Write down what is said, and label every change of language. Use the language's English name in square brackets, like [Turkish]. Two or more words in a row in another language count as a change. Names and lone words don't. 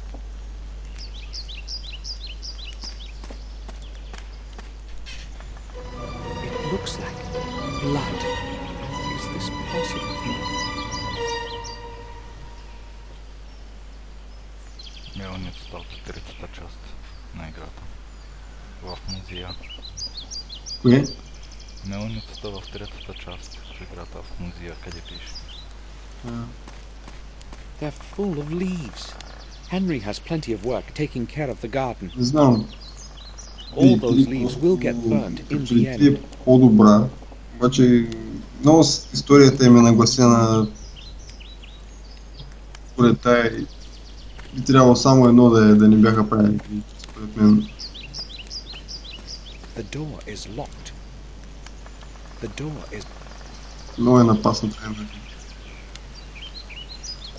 [English] It looks like blood. Is this possible? [Bulgarian] Мелницата от третата част на играта. В музея. кое? Мелницата в третата част в играта в музея, къде пише. [English] They're full of leaves. Henry has plenty of work taking care of the garden. [Bulgarian] Не знам. [English] All those leaves will get burnt in the Е end. [Bulgarian] по-добра. Обаче много историята им е нагласена според тая. Би трябвало само едно да не бяха правили, според мен. [English] The door is locked. The door is... [Bulgarian] Много е напаснато.